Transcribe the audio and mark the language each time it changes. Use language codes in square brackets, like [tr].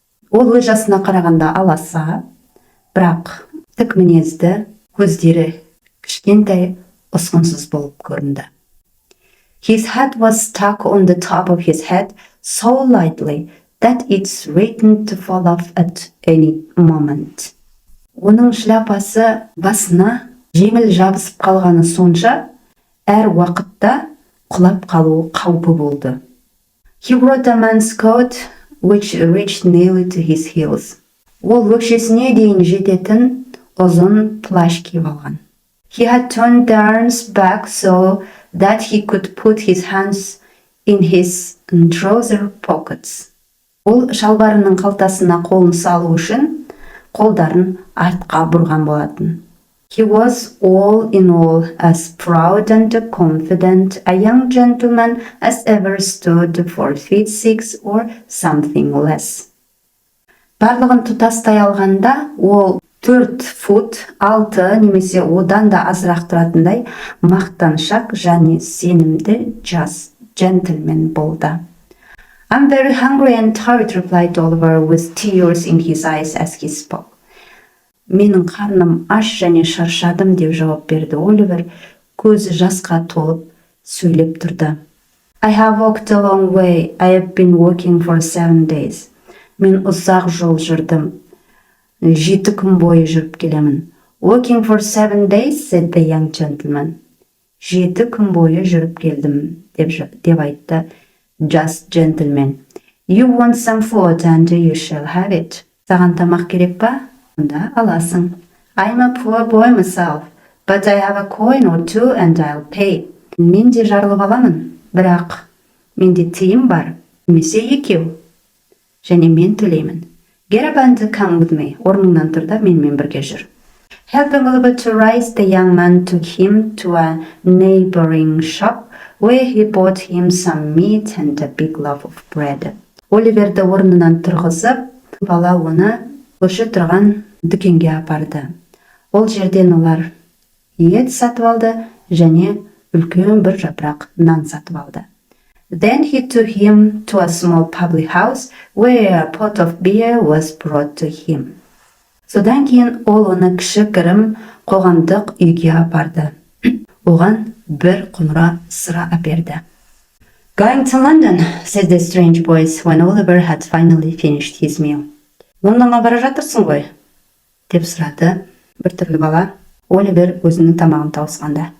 [kk] Ол өз жасына қарағанда аласа, бірақ тік мінезді, көздері кішкентай, ұсқынсыз болып көрінді. [en] His hat was stuck on the top of his head so lightly that it's written to fall off at any moment. [kk] Оның шляпасы басына жеңіл жабысып қалғаны сонша, әр уақытта құлап қалу қаупі болды. [en] He wore a man's coat which reached nearly to his heels. [kk] Ол өкшесіне дейін жететін ұзын плащ киіп алған. [en] He had turned the arms back so that he could put his hands in his trouser pockets. [kk] Ол шалбарының қалтасына қолын салу үшін қолдарын артқа бұрған болатын. [en] He was all in all as proud and confident a young gentleman as ever stood 4 feet 6 or something less. [kk] Барлығын тұтастай алғанда, ол 4 фут 6 немесе одан да азырақ тұратындай мақтаншақ және сенімді жас джентльмен болды. [en] I'm very hungry and tired, replied Oliver with tears in his eyes as he spoke. [kk] Менің қарным аш және шаршадым деп жауап берді Оливер, көзі жасқа толып сөйлеп тұрды. [en] I have walked a long way. I have been walking for 7 days. [kk] Мен ұзақ жол жүрдім. 7 күн бойы жүріп келемін. [en] Walking for 7 days, said the young gentleman. [kk] 7 күн бойы жүріп келдім деп айтты [en] just gentleman. You want some food and you shall have it. [kk] Саған тамақ керек па? Онда аласың. [en] I'm a poor boy myself, but I have a coin or two and I'll pay. [kk] Мен де жарылып аламын, бірақ менде тиын бар, немесе екеу. Және мен төлеймін. [en] Get up and come with me. [kk] Орныңнан тұр да менімен бірге жүр. [en] Helping Oliver to rise, the young man took him to a neighboring shop where he bought him some meat and a big loaf of bread. [kk] Оливерді орнынан тұрғызып, бала оны көрші тұрған дүкенге апарды. Ол жерден олар ет сатып алды және үлкен бір жапырақ нан сатып алды. [en] Then he took him to a small public house where a pot of beer was brought to him. [kk] Содан кейін ол оны кішігірім қоғамдық үйге апарды. Оған бір құмыра сыра әперді. [en] Going to London, said the strange voice when Oliver had finally finished his meal. [kk] Лондонға бара жатырсың ғой? Деп сұрады бір түрлі бала. Оливер өзінің тамағын тауысқанда.